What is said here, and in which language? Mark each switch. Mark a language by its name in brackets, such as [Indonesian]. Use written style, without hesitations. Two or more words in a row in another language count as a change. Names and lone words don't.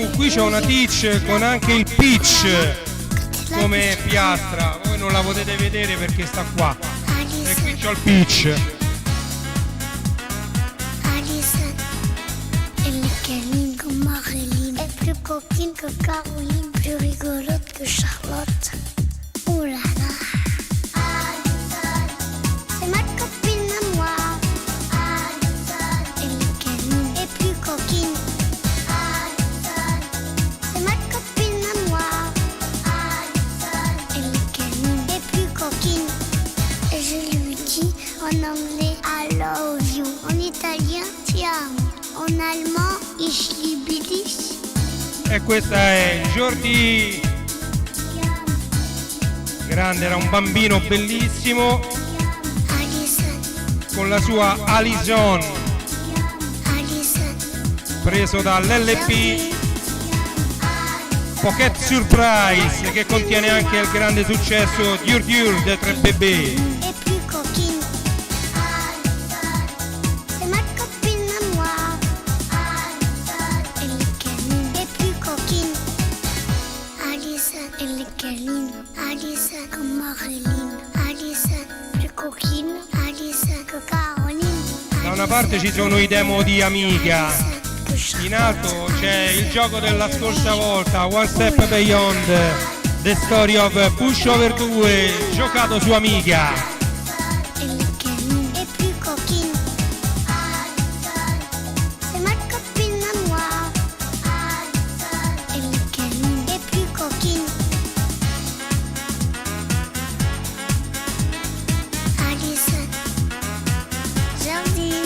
[Italian] c'è una Teach con anche il Peach come piastra. Voi non la potete vedere perché sta qua. E qui c'ho il Peach. [French] Alison, elle est câline comme Marilyn, elle est plus coquine que Caroline, plus rigolote que Charlotte. Oh là là. Alison, c'est ma copine à moi. Alison, elle est câline et plus coquine. Alison, c'est ma copine à moi. Alison, elle est câline et plus coquine. Et je lui dis en anglais [English] I love you, [French] en italien [Italian] ti amo, [French] en allemand [German] ich liebe dich. [Italian] E questa è Jordi. Grande, era un bambino bellissimo [French] Alison, [Italian] con la sua Alison, [French] Alison, [Italian] preso dall'LP Pocket Surprise, che contiene anche il grande successo Dur Dur dei 3BB. [French] et plus coquine. Alison, c'est ma copine à moi. Alison, elle est câline et plus coquine. Alison, elle est câline. Alison, comme Marilyn. Alison, plus coquine. Alison, que Caroline. [Italian] Da una parte ci sono i demo di Amiga, [French] que Charlotte. [Italian] in alto c'è il gioco della scorsa volta, One Step Beyond, The Story of Pushover 2, giocato su Amiga. [French] Elle est câline et plus coquine. Alison, c'est ma copine à moi. Alison, elle est câline et plus coquine. Alison, Jordi.